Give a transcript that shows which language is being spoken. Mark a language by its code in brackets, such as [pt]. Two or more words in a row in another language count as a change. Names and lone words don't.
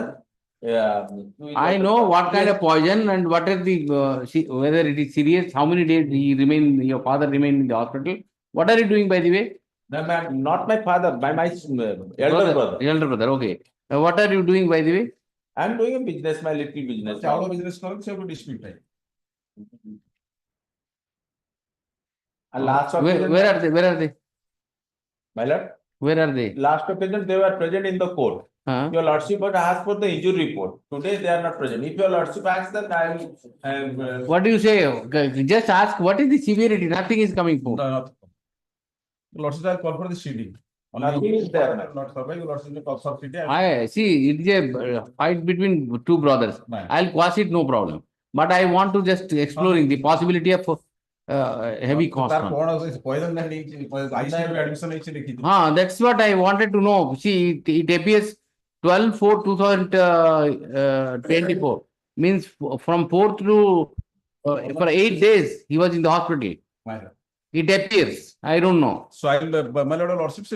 [en] I know what kind of poison and what are the whether it is serious. How many days your father remained in the hospital? What are you doing, by the way? No, ma'am, not my father, by my elder brother. Elder brother. Okay. What are you doing, by the way? I am doing a business, my little business. [or] ଚାଉଳ ବିଜନେସ କରନ୍ତି ସେ ଗୋଟେ dispute ଥାଏ। [en] And last Where occasion, where are they? my lord, Where are they? last occasion they were present in the court. Huh? Your lordship had asked for the injury report. Today they are not present. If your lordship asks, then I will. What do you say? Okay, just ask what is the severity? Nothing is coming for. Lordship will call for the CD. Nothing is there, ma'am. Not survive, lordship will call for CD. I see it is a fight between two brothers. Right. I'll quash it, no problem. But I want to just exploring the possibility of heavy cost [bn] তার [en] on. [bn] কোন পয়জন না নেই [en] ICU admission [bn] হইছে লিখি দিন [en] That's what I wanted to know. See, it appears 12/4/2024 means from 4th to for 8 days he was in the hospital. It appears. I don't know. So I'll my lord lordship se